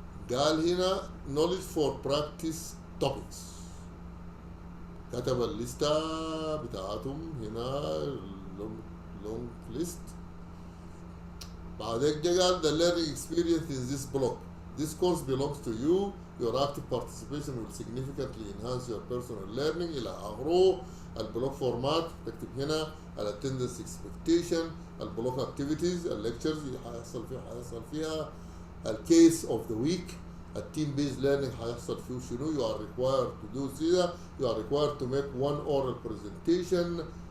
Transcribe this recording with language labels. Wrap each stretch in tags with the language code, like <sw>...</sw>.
<ar>قال هنا</ar> <en>knowledge for practice topics.</en> <ar>كتب الليستة بتاعتهم هنا</ar> <en>Long list.</en> <ar>بعدين قال</ar> <en>the learning experience in this block. This course belongs to you. Your active participation will significantly enhance your personal learning</en> <ar>إلى آخره.</ar> <en>البلوك فورمات</en> <ar>تكتب هنا</ar> <en>attendance expectation.</en> <ar>البلوك activities الليكتشرز اللي حيحصل فيها.</ar> <en>الكيس of the week. التيم based learning</en> <ar>حيحصل فيه شنو.</ar> <en>you are required to do</en> <ar>كذا.</ar> <en>You are required to make 1 oral presentation.</en>